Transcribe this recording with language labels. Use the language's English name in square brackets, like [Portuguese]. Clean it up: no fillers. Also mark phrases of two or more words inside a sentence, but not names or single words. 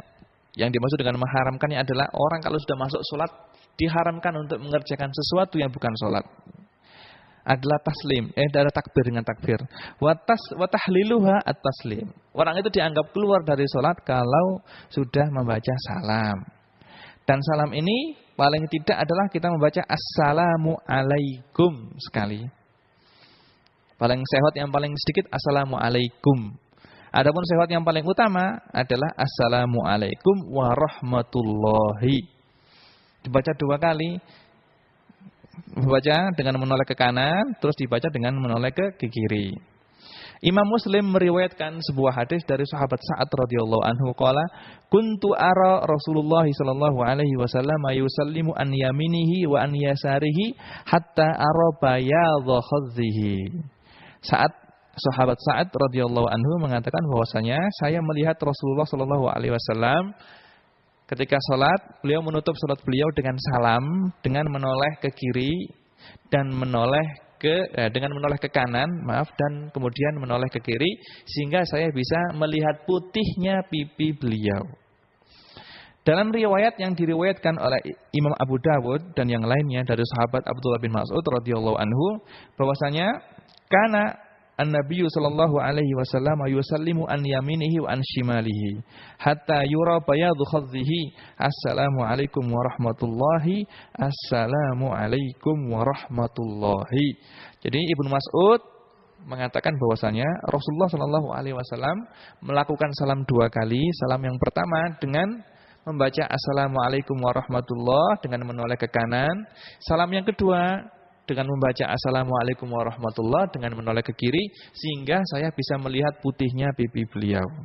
[Indonesian] Yang dimaksud dengan mengharamkannya adalah orang kalau sudah masuk sholat diharamkan untuk mengerjakan sesuatu yang bukan sholat. Adalah taslim, adalah takbir dengan takbir. [Arabic] وتحليلها التسليم. [Indonesian] Orang itu dianggap keluar dari sholat kalau sudah membaca salam. Dan salam ini paling tidak adalah kita membaca [Arabic] السلام عليكم [Indonesian] sekali. Paling sehat yang paling sedikit [Arabic] السلام عليكم. [Indonesian] Adapun syahadat yang paling utama adalah [Arabic] السلام عليكم ورحمة الله. [Indonesian] Dibaca 2 kali. Dibaca dengan menoleh ke kanan, terus dibaca dengan menoleh ke kiri. Imam Muslim meriwayatkan sebuah hadis dari sahabat Sa'ad [Arabic] رضي الله عنه قال كنت أرى رسول الله صلى الله عليه وسلم يسلم عن يمينه وعن يساره حتى أرى بياض خده. [Indonesian] Sahabat Sa'ad [Arabic] رضي الله عنه [Indonesian] mengatakan bahwasanya saya melihat Rasulullah [Arabic] صلى الله عليه وسلم [Indonesian] ketika salat, beliau menutup salat beliau dengan salam, dengan menoleh ke kiri dan dengan menoleh ke kanan, dan kemudian menoleh ke kiri sehingga saya bisa melihat putihnya pipi beliau. Dalam riwayat yang diriwayatkan oleh Imam Abu Dawud dan yang lainnya dari sahabat Abdullah bin Mas'ud [Arabic] رضي الله عنه [Indonesian] bahwasanya [Arabic] كان النبي صلى الله عليه وسلم يسلم عن يمينه وعن شماله حتى يرى بياض خده. السلام عليكم ورحمة الله. السلام عليكم ورحمة الله. [Indonesian] Jadi Ibnu Mas'ud mengatakan bahwasanya Rasulullah [Arabic] صلى الله عليه وسلم [Indonesian] melakukan salam 2 kali. Salam yang pertama dengan membaca [Arabic] السلام عليكم ورحمة الله [Indonesian] dengan menoleh ke kanan. Salam yang kedua dengan membaca [Arabic] السلام عليكم ورحمة الله [Indonesian] dengan menoleh ke kiri sehingga saya bisa melihat putihnya pipi beliau.